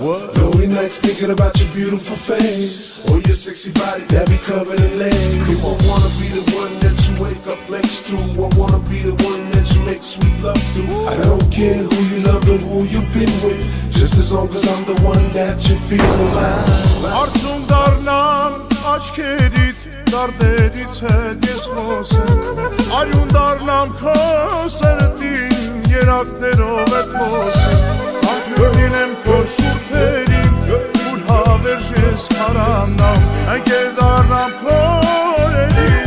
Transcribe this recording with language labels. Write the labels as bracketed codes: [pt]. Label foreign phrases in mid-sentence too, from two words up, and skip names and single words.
[en] Lonely nights thinking about your beautiful face, or your sexy body that be covered in lace. I wanna be the one that you wake up next to. I wanna be the one that you make sweet love to. I don't care who you love or who you've been with, just as long as I'm the one that you feel alive. [hy] Արցունք դառնամ աչքերիդ, դարդերից հետ ես խոսեմ, արյուն դառնամ քո սրտին, երակներով էդ խոսեմ, անկյուն լինեմ քո շուրթերին, ուր հավերժ ես քարանամ, ընկեր դառնամ քո օրերին,